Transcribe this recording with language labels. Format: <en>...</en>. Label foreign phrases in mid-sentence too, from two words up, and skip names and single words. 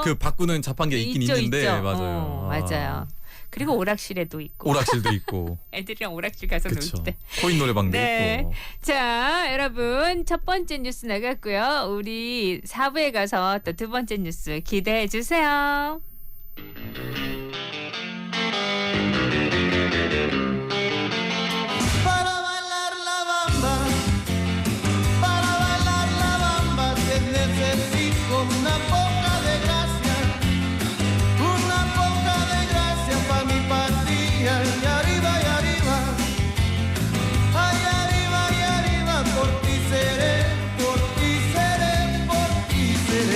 <ko>그 바꾸는 자판기가 있긴 있는데 있죠. 맞아요. 맞아요. 그리고 오락실에도 있고. 오락실도 있고. 애들이랑 오락실 가서 놀 그쵸. 때. 코인 노래방도 네. 있고. 자, 여러분 첫 번째 뉴스 나갔고요. 우리 4부에 가서 또 두 번째 뉴스 기대해 주세요.</ko> <es>Para bailar la bamba, para bailar la bamba se necesita una poca de gracia pa' mi patria y arriba, ay arriba, por ti seré, por ti seré, por ti seré.</es>